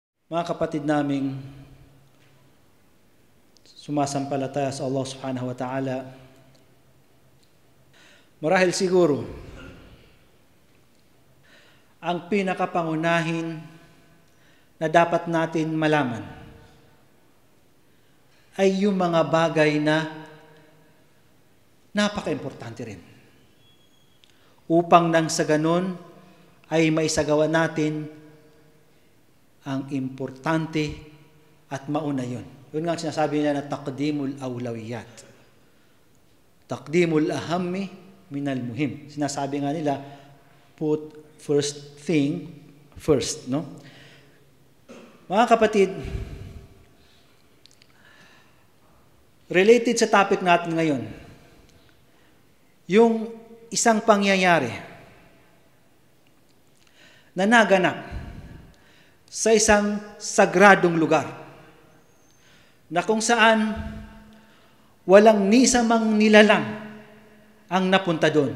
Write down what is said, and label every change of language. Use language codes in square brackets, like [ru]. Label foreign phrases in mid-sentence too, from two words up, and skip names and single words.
[tl] Mga kapatid naming sumasampalataya sa Allah [ar] سبحانه وتعالى, [tl] marahil siguro ang pinakapangunahin na dapat natin malaman ay yung mga bagay na napaka-importante rin. Upang nang sa ganun ay maisagawa natin ang importante at mauna yun. Yun nga ang sinasabi niya na [ar] تقديم الأولويات تقديم الأهم من المهم. [tl] Sinasabi nga nila, [en] put first thing first. No? [tl] Mga kapatid, related sa topic natin ngayon, yung isang pangyayari na naganap sa isang sagradong lugar na kung saan walang ni isa mang nilalang ang napunta doon.